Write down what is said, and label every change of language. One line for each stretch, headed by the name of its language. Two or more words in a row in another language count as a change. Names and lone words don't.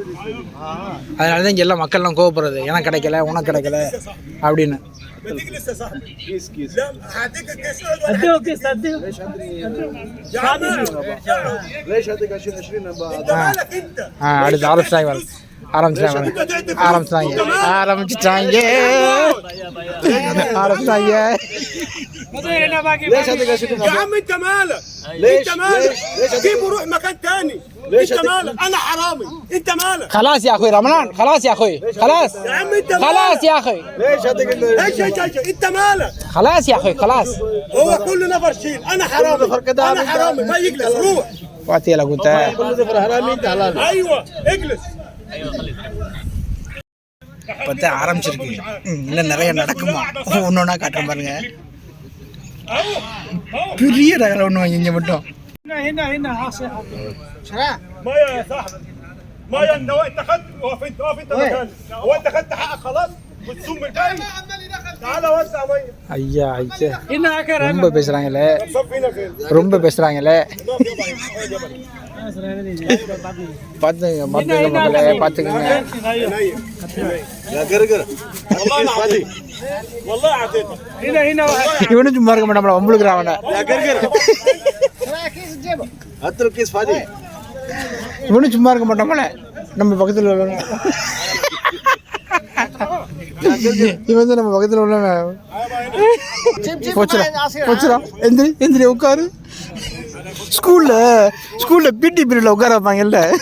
Tamil: அதனால தான் இங்கே எல்லாம் மக்கள்லாம் கோவப்படுறது, எனக்கு கிடைக்கல உனக்கு கிடைக்கல அப்படின்னு. அடுத்து ஆரம்பிச்சிட்டாங்க.
Arabic: ليش هذا قاعد يا عم انت مالك؟ ليش مالك؟ جيب وروح مكان ثاني. ليش مالك؟ انا حرامي، انت مالك؟ خلاص يا اخوي رمضان، خلاص يا اخوي، خلاص يا عم انت خلاص يا اخوي. ليش هذا ايش انت مالك؟ خلاص يا اخوي خلاص. هو كل نفر شيل، انا حرامي، انا حرامي، ما يجلس روح. واتي له قلت كل نفر حرامي انت حلال. ايوه اجلس.
Tamil: பார்த்தா ஆரம்பிச்சிருக்கு. இன்னும் நிறைய நடக்குமா, ஒன்னொன்னா காட்டுறேன் பாருங்க. பெரிய ரகல ஒன்று வாங்கிங்க மட்டும்.
Arabic: ما يا صاحبي ما يا انت وقت اخذت وقف انت مكانك. هو انت اخذت حقك خلاص بتصوم الباقي. تعال وسع ميه.
Tamil: ஐயா ஐயா ரொம்ப பேசுறாங்களே,
Arabic: صفينا فين؟
Tamil: ரொம்ப பேசுறாங்களே. பாத்துங்க மக்களே, பாத்துக்கங்க.
Arabic: يا قرقر والله فاضي والله اعطيته. هنا
Tamil: இவனும் சும்மா இருக்க மாட்டான், உங்களுக்கு அவனை.
Arabic: يا قرقر هات له كيس فاضي.
Tamil: இவனும் சும்மா இருக்க மாட்டான். நம்ம பக்கத்தில் உள்ளவங்க. இவன் வந்து நம்ம பக்கத்தில் உள்ளவன். போச்சுடா எந்திரி உட்காரு. ஸ்கூலில்
English: PT period
Tamil: உட்கார வைப்பாங்கல்ல.